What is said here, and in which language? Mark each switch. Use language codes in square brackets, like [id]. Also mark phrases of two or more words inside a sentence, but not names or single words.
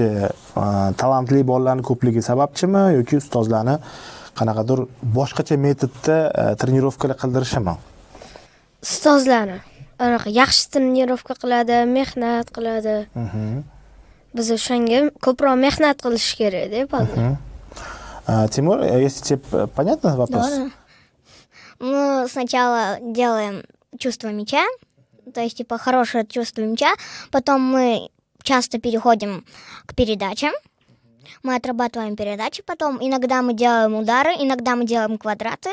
[uz] Talantli bolalarning ko'pligi sababchimi yoki ustozlarni qanaqadir boshqacha metodda trenirovkalar qildirishimi? Ustozlarni yaxshi trenirovka qiladi, mehnat qiladi. Biz o'shanga ko'proq mehnat qilish kerak deb hozir. [ru] Тимур, если тебе понятно вопрос? Да. Мы сначала делаем чувство мяча, то есть типа хорошее чувство мяча, потом мы часто переходим к передачам. Мы отрабатываем передачи, потом иногда мы делаем удары, иногда мы делаем квадраты.